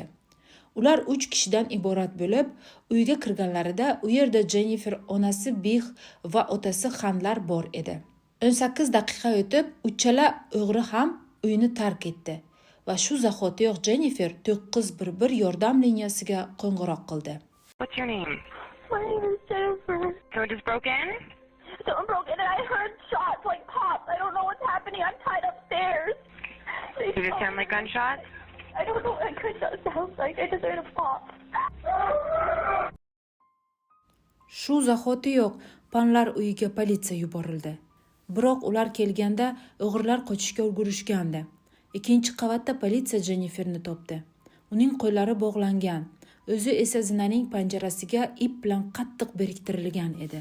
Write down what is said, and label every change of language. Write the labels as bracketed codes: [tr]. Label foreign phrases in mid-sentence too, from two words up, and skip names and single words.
[uz] Ular 3 kishidan iborat bo'lib, uyga kirganlarida u yerda Jennifer onasi Bix va otasi Xanlar bor edi. 18 daqiqa o'tib, uchala o'g'ri ham uyni tark etdi. Va shu zahotiyoq Jennifer 911 yordam liniyasiga qo'ng'iroq qildi. [en] What's your name? My name is Jennifer. Someone just broke in? Someone broke in and I heard shots like pops. I don't know what's happening. I'm tied upstairs. Does it sound like gunshots? I don't know what gunshot sounds like. I just heard a pop. [uz] Shu zahotiyoq Panlar uyiga politsiya yuborildi. Biroq ular kelganda o'g'rilar qochishga ulgurishgandi. Ikkinchi qavatda politsiya Jenniferni topdi. Uning qo'llari bog'langan, o'zi esa zinaning panjarasiga ip bilan qattiq biriktirilgan edi.